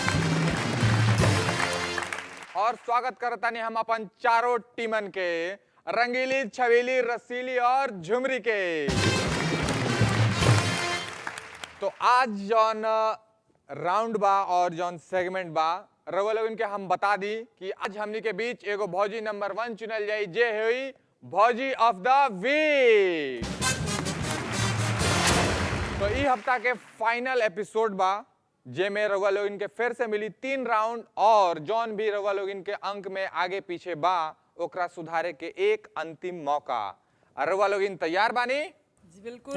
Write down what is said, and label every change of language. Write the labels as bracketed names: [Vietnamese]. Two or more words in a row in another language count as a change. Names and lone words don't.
[Bhojpuri] और स्वागत करतानी हम अपन चारों टीमन के, रंगीली छबीली रसीली और झुमरी के। तो आज जौन राउंड बा और जौन सेगमेंट बा रउआ लोगन के हम बता दी कि आज हमनी के बीच एगो भौजी नंबर 1 चुनल जाई, जे हुई भौजी [English] of the week. [Bhojpuri] तो ई हफ्ता के [English] final episode [Bhojpuri] बा, जे में रउआ लोग इनके फिर से मिली 3 राउंड और जौन भी रउआ लोग इनके अंक में आगे पीछे बा ओकरा सुधारे के एक अंतिम मौका। रउआ लोग इन तैयार बानी? बिल्कुल